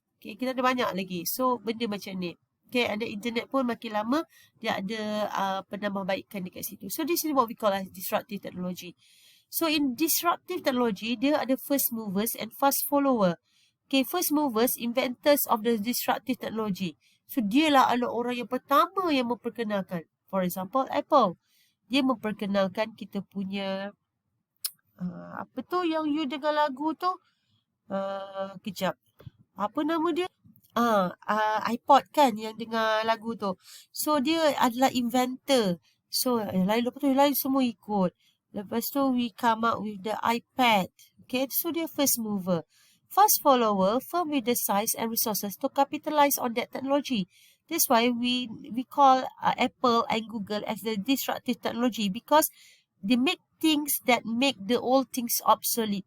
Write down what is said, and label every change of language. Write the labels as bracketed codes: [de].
[ms] Okay, kita ada banyak lagi. So benda macam ni. Okay, ada internet pun makin lama dia ada penambahbaikan dekat situ. [en] So this is what we call as disruptive technology. So in disruptive technology, [ms] dia ada [en] first movers and fast follower. Okay, first movers, inventors of the disruptive technology. [ms] So dialah adalah orang yang pertama yang memperkenalkan. [en] For example, [ms] Apple. Dia memperkenalkan kita punya apa tu yang you dengar lagu tu? Kejap. Apa nama dia? iPod kan yang dengar lagu tu. So dia adalah inventor. So lepas tu lain semua ikut. Lepas tu [en] we come up with the iPad. Okay, so dia first mover. Fast follower, firm with the size and resources to capitalize on that technology. That's why we call Apple and Google as the disruptive technology because they make things that make the old things obsolete.